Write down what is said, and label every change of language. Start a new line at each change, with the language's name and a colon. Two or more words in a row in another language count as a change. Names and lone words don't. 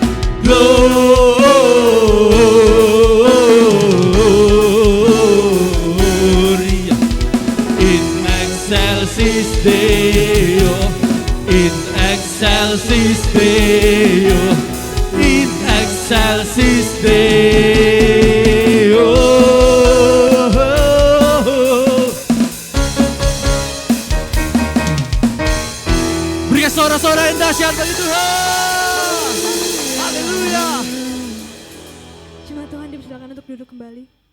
Latin: Glory in excelsis Deo. In excelsis Deo. In excelsis Deo.
Indonesian: Berikan suara-suara yang dahsyat bagi Tuhan. Haleluya. Jemaat Tuhan dipersilakan untuk duduk kembali.